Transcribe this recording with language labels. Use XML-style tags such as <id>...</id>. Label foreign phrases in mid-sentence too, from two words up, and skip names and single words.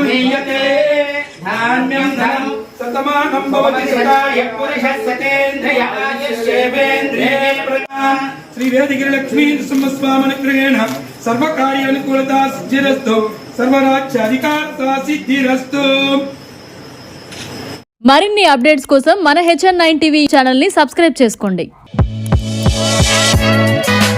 <sa>महीयते धान्यं धनं शतमानं भवति शताय पुरुषः शतेन्द्रिय आयुष्येवेन्द्रिये श्री वेदगिरि लक्ष्मी नरसिंहस्वामिनुग्रहेण सर्वकार्यानुकूलता सिद्धिरस्तु सर्वराज्याधिकारता सिद्धिरस्तु.</sa> <te>మరిన్ని అప్డేట్స్ కోసం మన HN9 టీవీ ఛానల్ ని సబ్స్క్రైబ్ చేసుకోండి.</te>